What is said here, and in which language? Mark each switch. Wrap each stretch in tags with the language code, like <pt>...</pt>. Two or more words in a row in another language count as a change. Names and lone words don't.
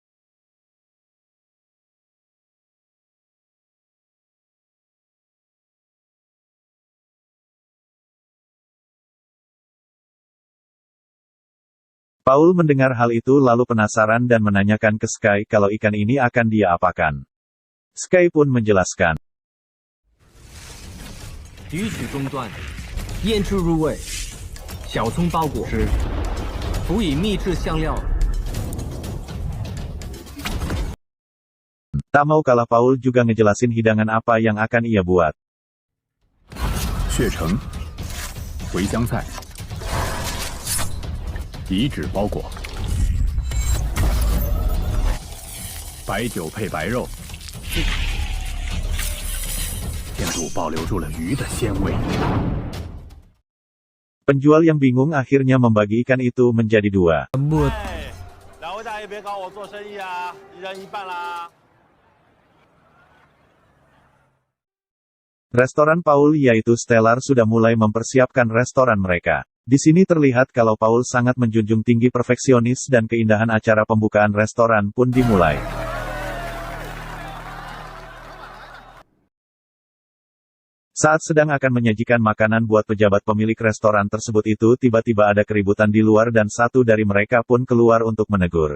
<id>Paul mendengar hal itu lalu penasaran dan menanyakan ke Sky kalau ikan ini akan dia apakan. Sky pun menjelaskan.</id> <zh>鱼取中段，腌制入味，小葱包裹，辅以秘制香料。</zh> <id>Tak mau kalah Paul juga ngejelasin hidangan apa yang akan ia buat.</id> <zh>血橙、茴香菜、乙脂包裹，白酒配白肉，甜度保留住了鱼的鲜味。</zh> <id>Penjual yang bingung akhirnya membagi ikan itu menjadi dua.</id> <zh>两位大爷别搞我做生意啊，一人一半啦。</zh> <id>Restoran Paul yaitu Stellar sudah mulai mempersiapkan restoran mereka. Di sini terlihat kalau Paul sangat menjunjung tinggi perfeksionis dan keindahan acara pembukaan restoran pun dimulai. Saat sedang akan menyajikan makanan buat pejabat pemilik restoran tersebut itu tiba-tiba ada keributan di luar dan satu dari mereka pun keluar untuk menegur.</id>